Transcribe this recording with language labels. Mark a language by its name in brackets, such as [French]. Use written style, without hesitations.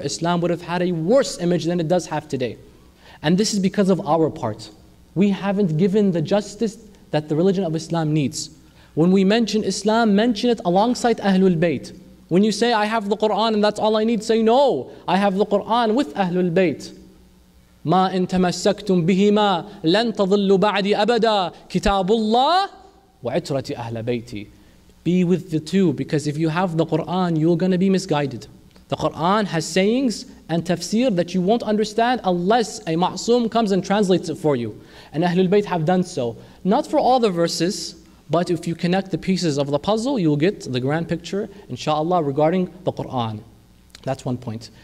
[English] Islam would have had a worse image than it does have today. And this is because of our part. We haven't given the justice that the religion of Islam needs. When we mention Islam, mention it alongside Ahlul Bayt. When you say, I have the Quran and that's all I need, say, no, I have the Quran with Ahlul Bayt. [Arabic] ما إن تمسكتم بهما لن تضلوا بعدي أبدا كتاب الله وعترة أهل بيتي. [English] Be with the two, because if you have the Quran, you're going to be misguided. The Quran has sayings and tafsir that you won't understand unless a ma'soom comes and translates it for you. And Ahlul Bayt have done so. Not for all the verses, but if you connect the pieces of the puzzle, you'll get the grand picture, inshallah, regarding the Quran. That's one point.